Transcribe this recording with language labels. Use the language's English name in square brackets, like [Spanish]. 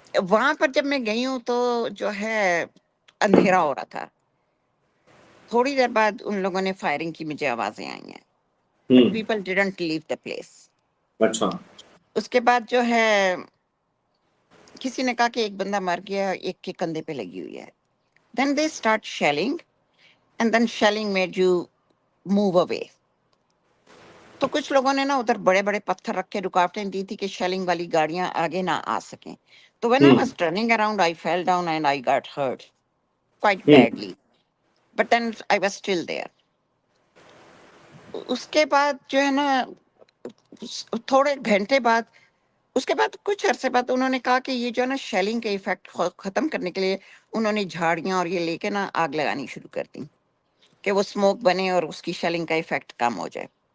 [Urdu] وہاں پر جب میں گئی ہوں تو جو ہے اندھیرا ہو رہا تھا. تھوڑی دیر بعد ان لوگوں نے فائرنگ کی, مجھے آوازیں آئی ہیں. [English] But people didn't leave the place. [Urdu] اچھا. اس کے بعد جو ہے کسی نے کہا کہ ایک بندہ مر گیا, ایک کے کندھے پہ لگی ہوئی ہے. [English] Then they start shelling, and then shelling made you move away. [Urdu] تو کچھ لوگوں نے نا ادھر بڑے بڑے پتھر رکھ کے رکاوٹیں دی تھی کہ شیلنگ والی گاڑیاں آگے نہ آ سکیں. [English] تو when I was turning around, I fell down and I got hurt quite badly. But then I was still there. [Urdu] اس کے بعد جو ہے نا تھوڑے گھنٹے بعد, اس کے بعد کچھ عرصے بعد انہوں نے کہا کہ یہ جو ہے نا شیلنگ کے ایفیکٹ ختم کرنے کے لیے انہوں نے جھاڑیاں اور یہ لے کے نا آگ لگانی شروع کر دی کہ وہ اسموک بنے اور اس کی شیلنگ کا ایفیکٹ کم ہو جائے.